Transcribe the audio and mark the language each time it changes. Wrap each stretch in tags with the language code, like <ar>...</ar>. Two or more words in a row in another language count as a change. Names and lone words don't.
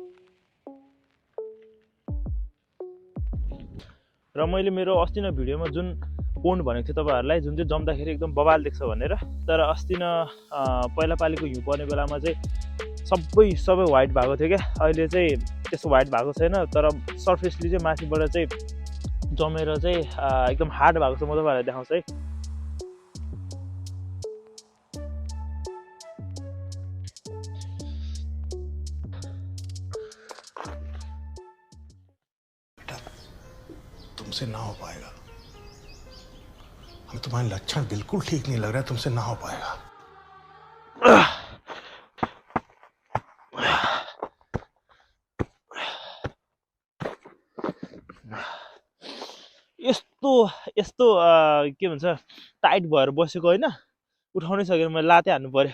<ne>र मैले मेरो अस्ति न भिडियोमा जुन पोन्ड भनेको थिएँ तपाईहरुलाई, जुन चाहिँ जम्दाखेरि एकदम बबाल देख्छ भनेर, तर अस्ति न पहिला पालीको हिउँ पर्ने बेलामा चाहिँ सबै व्हाइट भएको थियो क्या। अहिले चाहिँ त्यस्तो व्हाइट भएको छैन, तर सर्फेसली चाहिँ माथिबाट चाहिँ जमेर चाहिँ एकदम हार्ड भएको छ। म तपाईहरुलाई देखाउँछु है।</ne> <hi>तुमसे ना हो पाएगा, हमें तुम्हारे लक्षण बिल्कुल ठीक नहीं लग रहा है, तुमसे ना हो पाएगा।</hi> <ne>यस्तो के भन्छ टाइट भएर बसेको होइन, उठाउनै सकेन, मैले लाते हान्नु पर्यो।</ne>